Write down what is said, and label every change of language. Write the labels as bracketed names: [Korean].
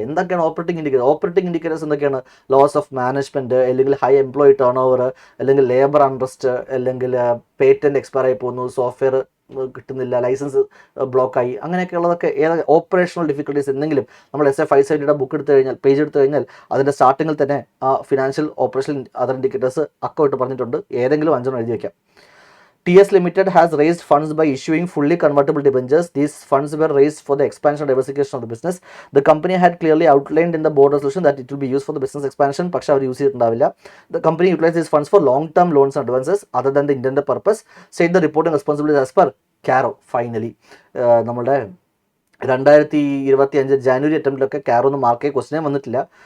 [Malayalam] എന്തൊക്കെയാണ് operating indicator? Operating indicators എന്തൊക്കെയാണ്? Loss of management, അല്ലെങ്കിൽ ഹൈ എംപ്ലോയി ടേൺ ഓവർ, അല്ലെങ്കിൽ ലേബർ അൺട്രസ്റ്റ്, അല്ലെങ്കിൽ പേറ്റന്റ് എക്സ്പയർ ആയി പോകുന്നു, സോഫ്റ്റ്വെയർ കിട്ടുന്നില്ല, ലൈസൻസ് ബ്ലോക്കായി, അങ്ങനെയൊക്കെയുള്ളതൊക്കെ ഏതൊക്കെ ഓപ്പറേഷണൽ ഡിഫിക്കൽട്ടീസ് എന്തെങ്കിലും നമ്മൾ SA 570 ബുക്ക് എടുത്തു കഴിഞ്ഞാൽ, പേജ് എടുത്തു കഴിഞ്ഞാൽ അതിൻ്റെ സ്റ്റാർട്ടിങ്ങിൽ തന്നെ ആ ഫിനാൻഷ്യൽ, ഓപ്പറേഷണൽ, അതർ ഇൻഡിക്കേറ്റേഴ്സ് അക്കൗട്ട് പറഞ്ഞിട്ടുണ്ട്. ഏതെങ്കിലും 5 എഴുതി വയ്ക്കാം. [English] TS Limited has raised funds by issuing fully convertible debentures. These funds were raised for the expansion and diversification of the business. The company had clearly outlined in the board resolution that it will be used for the business expansion. [Malayalam] പക്ഷേ അവർ use ചെയ്തിട്ടുണ്ടാവില്ല. [English] The company utilized these funds for long-term loans and advances other than the intended purpose. Said the reporting responsibilities as per Caro. [Malayalam] Finally, നമ്മുടെ 2025 ജാനുവരി അറ്റംപ്റ്റിലൊക്കെ കാരോ ഒന്ന് mark ചെയ്യ ക്വസ്റ്റിനെ വന്നിട്ടില്ല.